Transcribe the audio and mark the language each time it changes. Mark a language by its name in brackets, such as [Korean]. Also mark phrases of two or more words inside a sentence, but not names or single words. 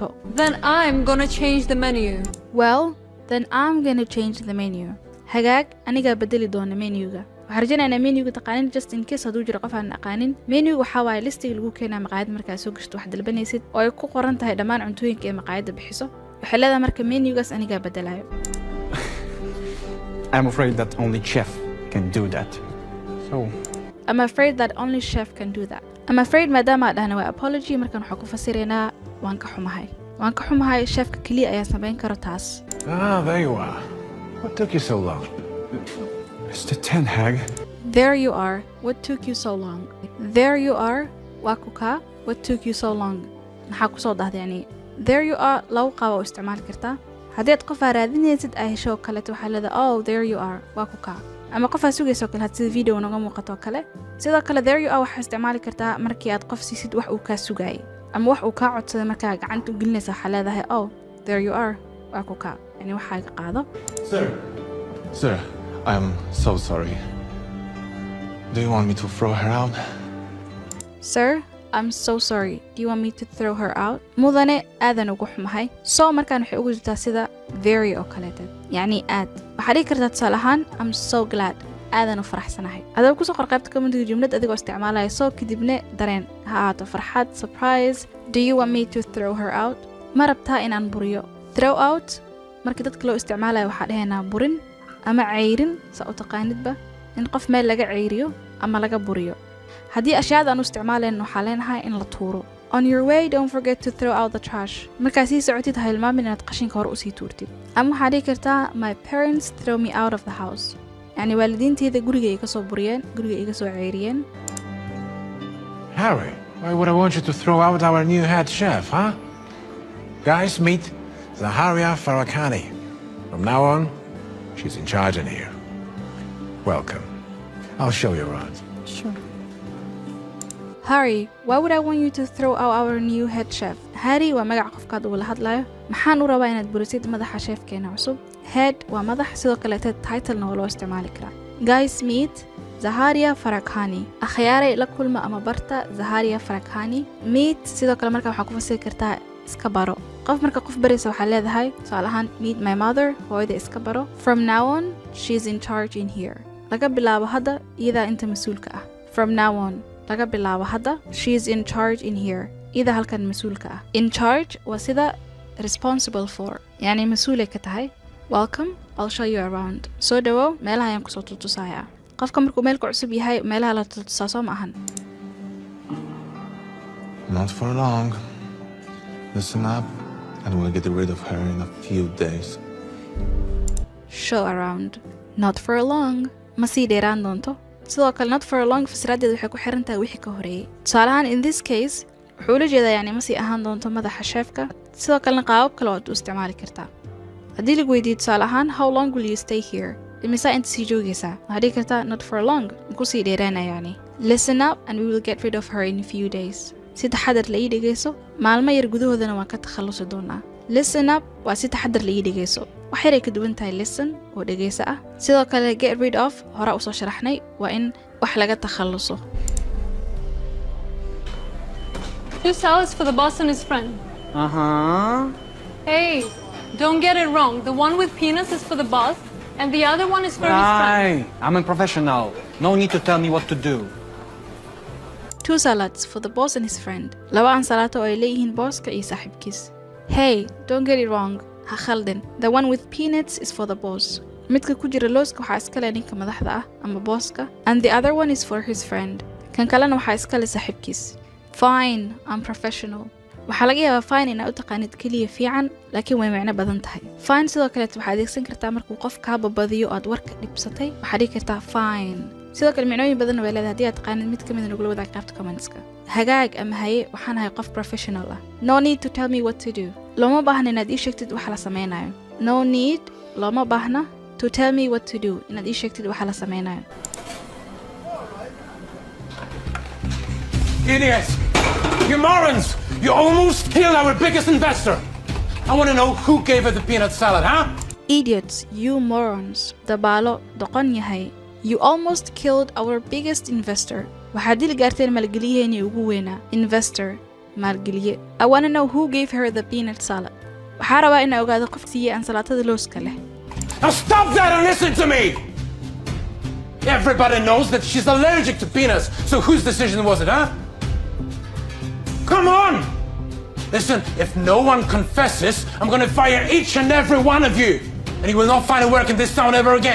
[English] then I'm gonna change the menu. Well, then I'm gonna change the menu. [Somali] Hagaag, anigaa bedeli doona menuga. Waxaan rajaynayaa menuga taqaanin [English] just in case [Somali] hadduu jiro qof aan aqaanin. Menuga waxaa waaye listiga lagu keenaa maqaayad markaad soo gashto wax dalbanaysid oo ay ku qoran tahay dhammaan cuntooyinka ee maqaayadda bixiso. Waxay leedahay marka menugaas anigaa bedelayo. [English] I'm afraid that only chef can do that. So... I'm afraid that only chef can do that. I'm afraid [Somali] maadaama dhahna waa apology markan waxaan ku fasiraynaa waan ka xumahay. Waan ka xumahay chefka kaliya ayaa samayn karo taas. [English] Ah, there you are. What took you so long? Mr. Ten Hag... There you are. What took you so long? There you are. [Somali] Waa ku kaa. [English] What took you so long? [Somali] Maxaa ku soo dhahday yani? [English] There you are [Somali] lagu qaabo oo isticmaali kartaa. Haddii aad qof raadinaysid ay hesho kaleeto waxaa leedahay [English] oh there you are [Somali] waa ku kaa ama qof aad sugayso kale had sida video naga muuqato kale sidoo kale [English] there you are [Somali] waxaa isticmaali kartaa markii aad qof siisid wax uu kaa sugayay ama wax uu kaa codsaday markaa gacanta u gelinaysa waxaa leedahay [English] oh there you are [Somali] waa ku kaa yani waxaa ka qaado. [English] Sir, I am so sorry. Do you want me to throw her out? Sir, I'm so sorry. Do you want me to throw her out? [Somali] Mudane aadan ugu xumahay. So markaan waxay ugu jirtaa sida very oo kaleeto. Yani aad. Waxaa dhihi kartaa tusaale ahaan [English] I'm so glad. [Somali] Aadan u faraxsanahay. Hadaba ku soo qor qaybta commentiga jumlad adigoo isticmaalaya so kadibna dareen ha ahaato farxad, [English] surprise. Do you want me to throw her out? [Somali] Ma rabtaa inaan buriyo. [English] Throw out [Somali] markii dadka loo isticmaalayo waxaa dhahaynaa burin ama ceyrin sa u taqaanidba in qof meel laga ceyriyo ama laga buriyo. haddii ashyaada aan u isticmaalayno waxaa leenahay in la tuuro. [English] On your way, don't forget to throw out the trash. [Somali] Markaa sii socotid ha hilmaamin inaad qashinka hore usii tuurtid. Ama waxaa dhihi kartaa [English] my parents throw me out of the house. [Somali] Yani waalidiinteyda guriga iga soo buriyeen, guriga iga soo ceyriyeen. [English] Harry, why would I want you to throw out our new head chef, huh? Guys, meet Zaharia Farrakani. From now on, she's in charge in here. Welcome. I'll show you around. Sure. Harry, why would I want you to throw out our new head chef? [Somali] Harry waa magac qofkaad uu la hadlayo. Maxaan u rabaa inaad burisid madaxa chefkeena cusub? Head waa madax sidoo kale title-na waa loo isticmaali karaa. [English] Guys, meet Zaharia Farrakani. [Somali] Akhyaaray la kulma ama barta Zaharia Farrakani. Meet sidoo kale markaa waxaa ku fasiri kartaa iska baro. qof marka qof baraysa waxaa leedahay tusaale ahaan [English] meet my mother [Somali] hooyada iska baro. [English] From now on, she's in charge in here. [Somali] Laga bilaabo hadda iyadaa inta mas-uulka ah. [English] From now on. [Somali] laga bilaabo hadda [English] she's in charge in here [Somali] ida halkan mas'uulka ah. [English] In charge [Somali] waa sida [English] responsible for [Somali] yani mas'uulay ka tahay. [English] Welcome, I'll show you around. [Somali] Soo dhawow meelaha ayaan kusoo tutusayaa. qofka markuu meelka cusub yahay meelaha la tutusaa soo ma ahan. [English] Not for long. Listen up and we'll get rid of her in a few days. Show around. Not for long. [Somali] Ma sii dheeraan doonto. sidoo kale [English] not for long [Somali] fasiraadeedu waxay ku xiran tahay wixii ka horeeyay. Tusaale ahaan [English] in this case [Somali] wuxuu la jeedaa yani ma sii ahaan doonto madaxa chefka. sidoo kalena qaabab kale oo u isticmaali kartaa. haddii lagu weydiiyo tusaale ahaan [English] how long will you stay here? [Somali] imisa inta sii joogaysaa? waxaad dhihi kartaa [English] not for long. [Somali] maku sii dheeraana yani. [English] Listen up and we will get rid of her in a few days. [Somali] si taxadar la ii dhegeyso maalmo yar gudahoodana waan ka takhalusi doonaa. Listen up waa si taxadar la ii dhegeyso. wax yaray ka duwan tahay listen oo dhegeysa ah. sidoo kale [English] get rid of [Somali] hore u soo sharaxnay waa in wax laga takhaluso. [English] Two salads for the boss and his friend. Uh-huh. Hey, don't get it wrong. The one with peanuts is for the boss, and the other one is for his friend. I'm a professional. No need to tell me what to do. Two salads for the boss and his friend. [Somali] laba ansalaato oo ay leeyihiin booska iyo saaxiibkiis. [English] Hey, don't get it wrong. [Somali] ha khaldan. [English] The one with peanuts is for the boss. [Somali] midka ku jira looska waxaa iska leh ninka madaxda ah ama booska. [English] And the other one is for his friend. [Somali] kan kalena waxaa iska leh saaxiibkiis. [English] Fine, I'm professional. [Somali] waxaa laga yaabaa fine inaad u taqaanid keliya fiican laakiin way macno badan tahay. Fine sidoo kale waxaad adeegsan kartaa markuu qof kaa babadiyo aad warka dhibsatay waxaad dhihi kartaa fine. sidoo kale micnooyin badan way leedahay haddii aad taqaanid mid ka mid ah nagula wadaag qaybta commentska hagaag ama haye waxaan ahay qof professional ah [English] no need to tell me what to do [Somali] looma baahna inaad ii sheegtid waxa la sameynayo [English] no need [Somali] looma baahna [English] to tell me what to do [Somali] inaad ii sheegtid waxa la sameynayo [English] Idiots! You morons! You almost killed our biggest investor! I want to know who gave her the peanut salad, huh? idiots you morons [Somali] dabaalo doqon yahay [English] you almost killed our biggest investor [Somali] waxaad dil gaarteen maalgeliyaheenii ugu weynaa [English] investor maalgeliye I want to know who gave her the peanut salad [Somali] waxaa rabaa inaa ogaado qof siiyey ansalaatada looska leh [English] Now stop that and listen to me! Everybody knows that she's allergic to peanuts, so whose decision was it, huh? Come on! Listen, if no one confesses, I'm gonna fire each and every one of you, and you will not find a work in this town ever again.